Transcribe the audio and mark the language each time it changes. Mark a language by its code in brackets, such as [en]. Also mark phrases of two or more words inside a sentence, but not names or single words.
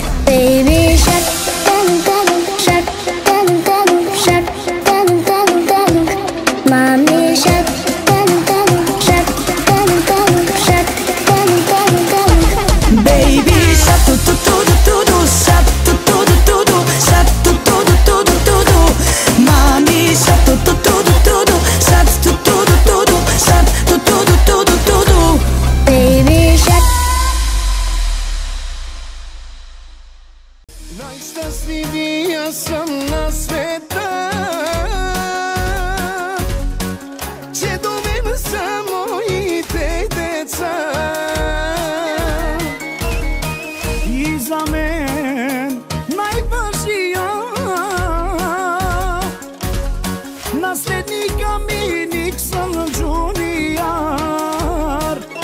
[en] Baby shark, shark, shark, shark. Mami shark, shark, shark, Baby shark, ту-ту-ту-ду-ту-ду, shark, ту-ту-ду-ту-ду, shark, ту-ту-ду-ту-ду-ту-ду. Мами shark, ту-ту-ту-ду-ту-ду, shark, ту-ту-ду-ту-ду, shark, ту-ту-ду-ту-ду-ту-ду. Baby shark. [bg] Най-щастливия съм на света, че до мен са моите деца. И за мен най-важния наследника ми Никсън Джуниор.